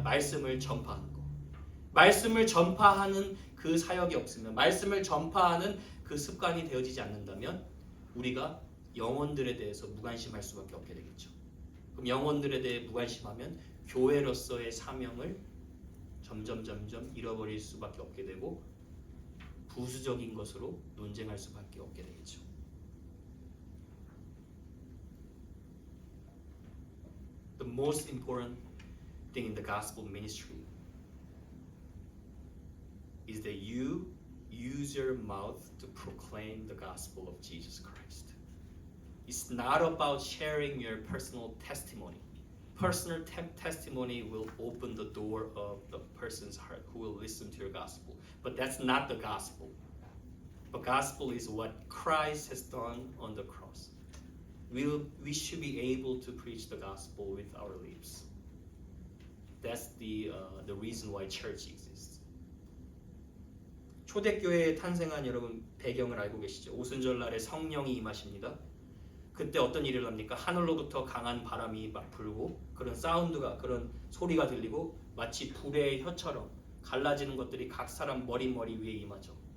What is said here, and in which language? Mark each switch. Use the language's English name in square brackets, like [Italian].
[Korean] 말씀을 전파하는 거. 말씀을 전파하는 그 사역이 없으면, 말씀을 전파하는 그 습관이 되어지지 않는다면 우리가 영혼들에 대해서 무관심할 수밖에 없게 되겠죠. 그럼 영혼들에 대해 무관심하면 교회로서의 사명을 점점 잃어버릴 수밖에 없게 되고 부수적인 것으로 논쟁할 수밖에 없게 되겠죠. [English] The most important thing in the gospel ministry is that you use your mouth to proclaim the gospel of Jesus Christ. It's not about sharing your personal testimony. Personal testimony will open the door of the person's heart who will listen to your gospel. But that's not the gospel. The gospel is what Christ has done on the cross. We should be able to preach the gospel with our lips. That's the reason why church exists. [Korean] 초대교회에 탄생한 여러분 배경을 알고 계시죠? 오순절날에 성령이 임하십니다. 그때 어떤 일이 일어납니까? 하늘로부터 강한 바람이 막 불고 그런 사운드가, 그런 소리가 들리고 마치 불의 혀처럼 갈라지는 것들이 각 사람 머리 위에 임하죠.